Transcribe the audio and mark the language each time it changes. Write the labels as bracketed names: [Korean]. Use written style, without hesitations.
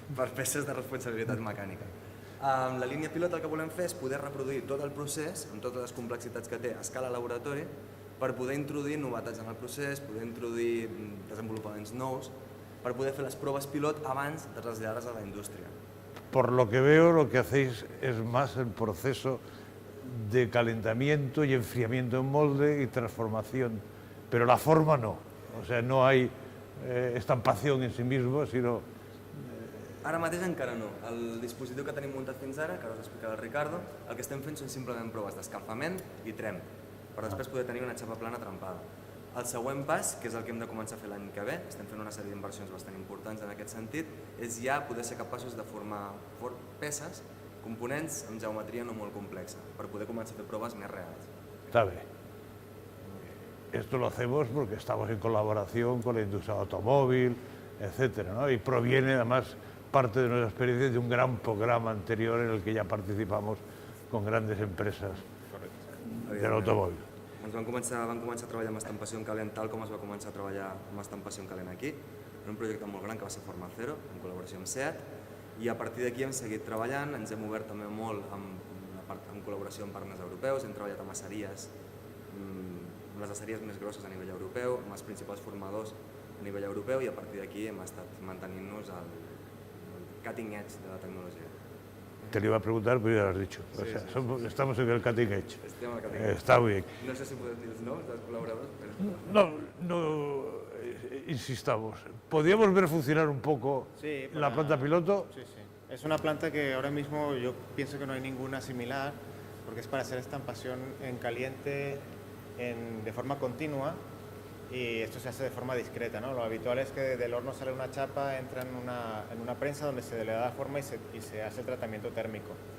[Catalan] Per peces de responsabilitat mecànica. Amb la línia pilot el que volem fer és poder reproduir tot el procés, amb totes les complexitats que té a escala laboratori, per poder introduir novetats en el procés, poder introduir desenvolupaments nous, per poder fer les proves pilot abans de traslladar-les a la indústria. [Spanish] Por lo que veo, lo que hacéis es más el proceso de calentamiento y enfriamiento en molde y transformación, pero la forma no. O sea, no hay estampación en sí mismo, sino... [Catalan] Ara mateix encara no. El dispositiu que tenim muntat fins ara, que ara us explicarà el Ricardo, el que estem fent són simplement proves d'escalfament i tremp, per després poder tenir una xapa plana trempada. El següent pas, que és el que hem de començar a fer l'any que ve, estem fent una sèrie d'inversions bastant importants en aquest sentit, és ja poder ser capaços de formar peces, components amb geometria no molt complexa, per poder començar a fer proves més reals. [Spanish] Está bien. Esto lo hacemos porque estamos en colaboración con la industria automóvil, etcétera, ¿no? Y proviene además parte de nuestra experiencia de un gran programa anterior en el que ya participamos con grandes empresas del automòbil. [Catalan] Van començar a treballar amb estampació en calent tal com es va començar a treballar amb estampació en calent aquí, en un projecte molt gran que va ser Forma Cero, en col·laboració amb SEAT, i a partir d'aquí hem seguit treballant, ens hem obert també molt en col·laboració amb partners europeus, hem treballat amb aceries, amb les aceries més grosses a nivell europeu, amb els principals formadors a nivell europeu, i a partir d'aquí hem estat mantenint-nos al cutting edge de la tecnologia. [Spanish] Te lo iba a preguntar, pero ya lo has dicho. O sea, estamos en el cutting edge. [Catalan] Estem al cutting edge. [Spanish] Está bien. [Catalan] No sé si podem dir els noms dels col·laboradors, però... [Spanish] No insistamos. ¿Podríamos ver funcionar un poco la planta piloto? Sí, sí. Es una planta que ahora mismo yo pienso que no hay ninguna similar, porque es para hacer estampación en caliente de forma continua, y esto se hace de forma discreta, ¿no? Lo habitual es que del horno sale una chapa, entra en una prensa donde se le da forma y se hace el tratamiento térmico.